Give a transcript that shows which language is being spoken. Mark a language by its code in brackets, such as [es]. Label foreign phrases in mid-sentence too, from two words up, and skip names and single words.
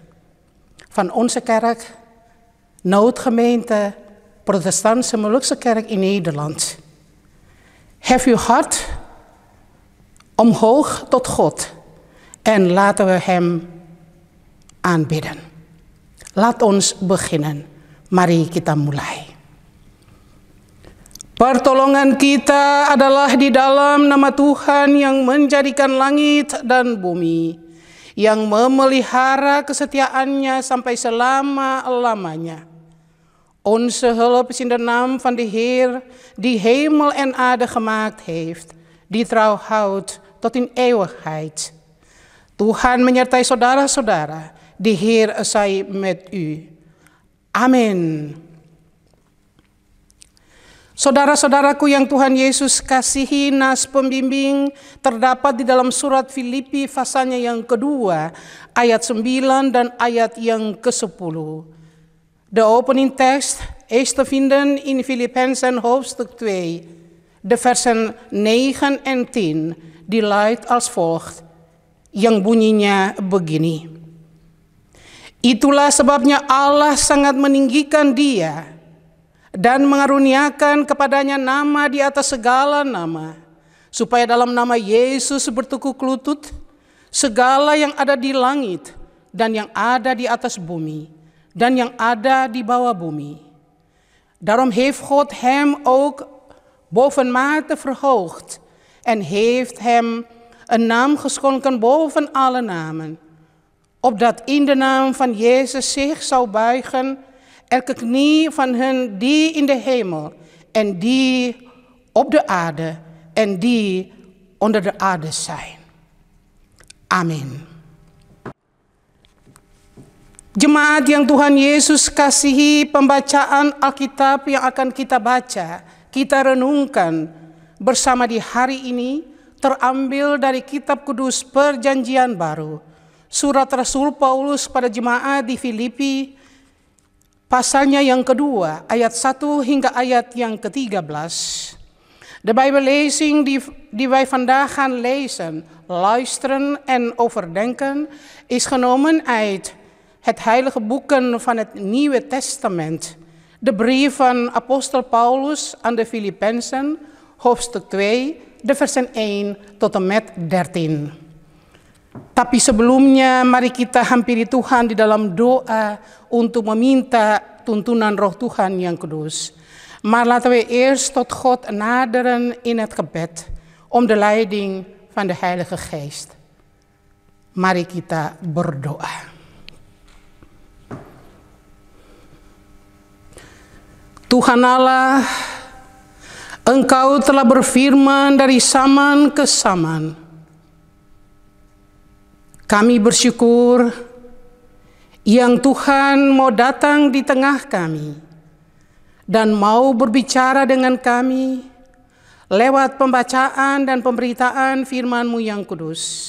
[nl] Van onze kerk, Noodgemeente Protestantse Molukse Kerk in Nederland. Hef uw hart omhoog tot God en laten we Hem aanbidden. Laat ons beginnen. [id] Mari kita mulai. Pertolongan kita adalah di dalam nama Tuhan yang menjadikan langit dan bumi, yang memelihara kesetiaannya sampai selama-lamanya. [nl] Onze hulp is in de naam van de Heer, die hemel en aarde gemaakt heeft, die trouw houdt tot in eeuwigheid. [id] Tuhan menyertai saudara-saudara, [nl] de Heer zij met u. [id] Amin. Saudara-saudaraku yang Tuhan Yesus kasihi, nas pembimbing terdapat di dalam surat Filipi pasalnya yang kedua, ayat 9 dan ayat yang ke-10. [nl] De opening tekst is te vinden in Filippenzen hoofdstuk 2, de versen 9 en 10, die luidt als volgt, [id] yang bunyinya begini. Itulah sebabnya Allah sangat meninggikan dia dan mengaruniakan kepadanya nama di atas segala nama, supaya dalam nama Yesus bertekuk lutut segala yang ada di langit dan yang ada di atas bumi dan yang ada di bawah bumi. [nl] Daarom heeft God hem ook bovenmate verhoogd en heeft hem een naam geschonken boven alle namen, opdat in de naam van Jezus zich zou buigen elke knie van hen die in de hemel en die op de aarde en die onder de aarde zijn. [id] Amin. Jemaat yang Tuhan Yesus kasihi, pembacaan Alkitab yang akan kita baca, kita renungkan bersama di hari ini terambil dari Kitab Kudus Perjanjian Baru, surat Rasul Paulus pada jemaat di Filipi, pasalnya yang kedua, ayat 1 hingga ayat yang ke-13. [nl] De Bijbellezing die wij vandaag gaan lezen, luisteren en overdenken, is genomen uit het heilige boeken van het Nieuwe Testament. De brief van apostel Paulus aan de Filippenzen, hoofdstuk 2, de versen 1 tot en met 13. [id] Tapi sebelumnya mari kita hampiri Tuhan di dalam doa untuk meminta tuntunan roh Tuhan yang kudus. [nl] Maar laten we eerst tot God naderen in het gebed om de leiding van de Heilige Geest. [id] Mari kita berdoa. Tuhan Allah, Engkau telah berfirman dari zaman ke zaman. Kami bersyukur yang Tuhan mau datang di tengah kami dan mau berbicara dengan kami lewat pembacaan dan pemberitaan firman-Mu yang kudus.